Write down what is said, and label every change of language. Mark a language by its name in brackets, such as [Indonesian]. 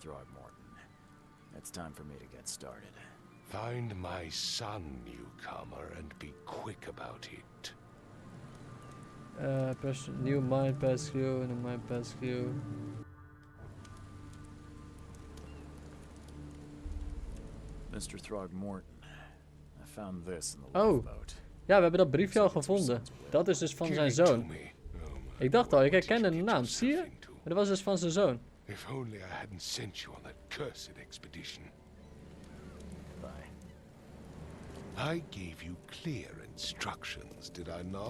[English] Throgmorton, it's time for me to get started. Find my son, newcomer, and be quick about it. Press new mind pass clue en een mind pass clue. Mr. Throgmorton, I found this in the Oh. lifeboat. [Dutch] Ja, we hebben dat briefje al gevonden. Dat is dus van zijn zoon. Ik dacht al, ik herkende de naam. Zie je? Maar dat was dus van zijn zoon. [English] If only I hadn't sent you on that cursed expedition. Bye. I gave you clear instructions, did I not?